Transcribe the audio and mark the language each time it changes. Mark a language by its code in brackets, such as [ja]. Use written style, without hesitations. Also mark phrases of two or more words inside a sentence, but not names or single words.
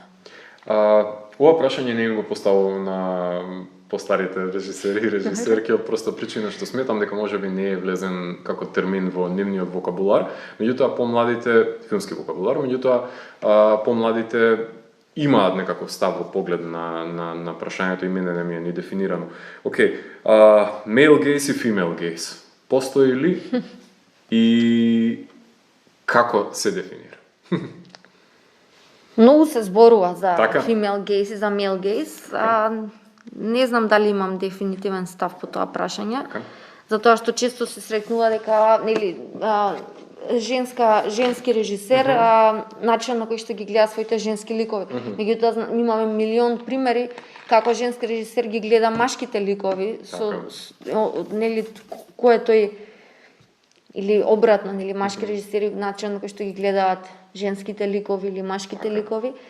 [mk] Ова прашање не го поставувам на постарите режисери и режисерки од проста причина што сметам дека можеби не е влезен како термин во нивниот вокабулар, меѓутоа помладите филмски вокабулар, меѓутоа помладите имаат некаков став во поглед на прашањето и мене не ми е ни дефинирано. Океј, [en] male gaze и female gaze. [mk] Постои ли и како се дефинира? Многу се зборува за [en] female gaze [mk] и за [en] male gaze. [mk] Не знам дали имам дефинитивен став по тоа прашање. Затоа што често се сретнува дека нели женски режисер, начин на кој што ги гледа своите женски ликови. Меѓутоа имаме милион примери како женски режисер ги гледа машките ликови, нели кој е тој или обратно, нели машки режисери начин на кој што ги гледаат женските ликови или машките ликови.